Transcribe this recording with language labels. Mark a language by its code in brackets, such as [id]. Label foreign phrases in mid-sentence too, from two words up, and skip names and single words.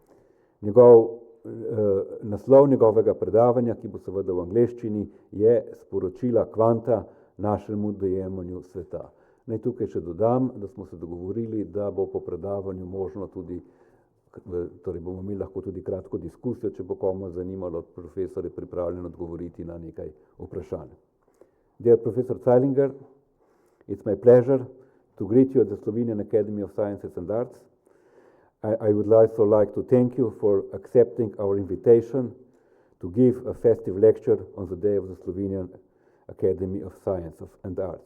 [sl] Naslov njegovega predavanja, ki bo seveda v angleščini, je Sporočila kvanta našemu dojemanju sveta. Naj tukaj še dodam, da smo se dogovorili, da bo po predavanju možno tudi, torej bomo imeli lahko tudi kratko diskusijo, če bo komu zanimalo, profesor je pripravljen odgovoriti na nekaj vprašanj. [en] Dear Professor Zeilinger, it's my pleasure to greet you at the Slovenian Academy of Sciences and Arts. I would also like to thank you for accepting our invitation to give a festive lecture on the day of the Slovenian Academy of Sciences and Arts.